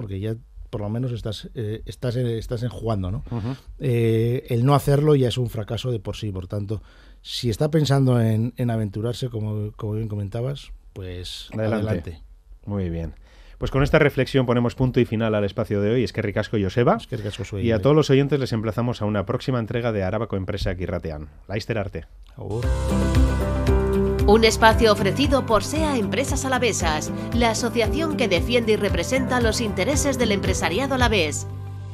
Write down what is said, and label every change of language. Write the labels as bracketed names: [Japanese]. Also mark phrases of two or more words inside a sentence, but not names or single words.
[Spanish] Porque ya por lo menos estás jugando, ¿no? El no hacerlo ya es un fracaso de por sí. Por tanto, si está pensando en aventurarse, como bien comentabas, pues adelante. Muy bien. Pues con esta reflexión ponemos punto y final al espacio de hoy. [Basque] Eskerrik asko, Joseba. Eskerrik asko, [Spanish] y a todos los oyentes les emplazamos a una próxima entrega de Arabako Enpresa Irratian. [Basque] Laster arte. Agur. [Spanish] Un espacio ofrecido por SEA Empresas Alavesas, la asociación que defiende y representa los intereses del empresariado alavés.